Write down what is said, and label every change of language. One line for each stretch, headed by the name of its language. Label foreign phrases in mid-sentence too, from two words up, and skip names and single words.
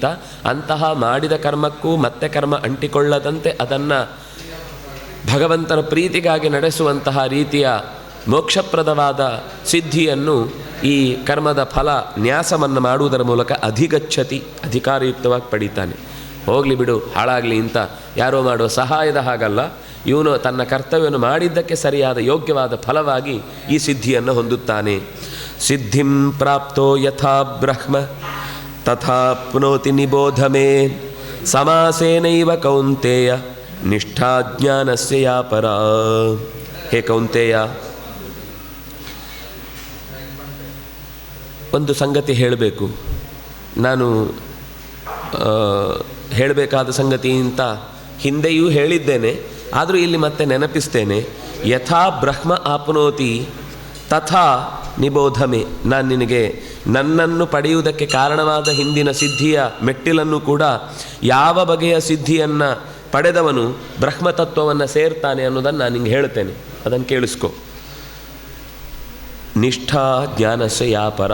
Kannada: ಅಂತಹ ಮಾಡಿದ ಕರ್ಮಕ್ಕೂ ಮತ್ತೆ ಕರ್ಮ ಅಂಟಿಕೊಳ್ಳದಂತೆ ಅದನ್ನು ಭಗವಂತನ ಪ್ರೀತಿಗಾಗಿ ನಡೆಸುವಂತಹ ರೀತಿಯ ಮೋಕ್ಷಪ್ರದವಾದ ಸಿದ್ಧಿಯನ್ನು ಈ ಕರ್ಮದ ಫಲ ನ್ಯಾಸವನ್ನು ಮಾಡುವುದರ ಮೂಲಕ ಅಧಿಗಚ್ಚತಿ, ಅಧಿಕಾರಯುಕ್ತವಾಗಿ ಪಡೀತಾನೆ. ಹೋಗಲಿ ಬಿಡು, ಹಾಳಾಗಲಿ ಅಂತ ಯಾರೋ ಮಾಡುವ ಸಹಾಯದ ಹಾಗಲ್ಲ, ಇವನು ತನ್ನ ಕರ್ತವ್ಯವನ್ನು ಮಾಡಿದ್ದಕ್ಕೆ ಸರಿಯಾದ ಯೋಗ್ಯವಾದ ಫಲವಾಗಿ ಈ ಸಿದ್ಧಿಯನ್ನು ಹೊಂದುತ್ತಾನೆ.
Sanskrit: ಸಿದ್ಧಿಂ ಪ್ರಾಪ್ತೋ ಯಥಾ ಬ್ರಹ್ಮ ತಥಾಪ್ನೋತಿ ನಿಬೋಧ ಮೇ ಸಮಾಸೇನೈವ ಕೌಂತೇಯ ನಿಷ್ಠಾ ಜ್ಞಾನಸ್ಯ ಯಾ ಪರಾ. ಹೇ ಕೌಂತೇಯ,
Kannada: ಒಂದು ಸಂಗತಿ ಹೇಳಬೇಕು. ನಾನು ಹೇಳಬೇಕಾದ ಸಂಗತಿ ಅಂತ ಹಿಂದೆಯೂ ಹೇಳಿದ್ದೇನೆ, ಆದರೂ ಇಲ್ಲಿ ಮತ್ತೆ ನೆನಪಿಸ್ತೇನೆ.
Sanskrit: ಯಥಾ ಬ್ರಹ್ಮ ಆಪ್ನೋತಿ ತಥಾ ನಿಬೋಧಮೆ.
Kannada: ನಾನು ನಿನಗೆ ನನ್ನನ್ನು ಪಡೆಯುವುದಕ್ಕೆ ಕಾರಣವಾದ ಹಿಂದಿನ ಸಿದ್ಧಿಯ ಮೆಟ್ಟಿಲನ್ನು ಕೂಡ, ಯಾವ ಬಗೆಯ ಸಿದ್ಧಿಯನ್ನು ಪಡೆದವನು ಬ್ರಹ್ಮತತ್ವವನ್ನು ಸೇರ್ತಾನೆ ಅನ್ನೋದನ್ನು ನಾನು ನಿಂಗೆ ಹೇಳ್ತೇನೆ, ಅದನ್ನು ಕೇಳಿಸ್ಕೊ.
Sanskrit: ನಿಷ್ಠಾ ಜ್ಞಾನಸ್ಯ ಯಾ ಪರ.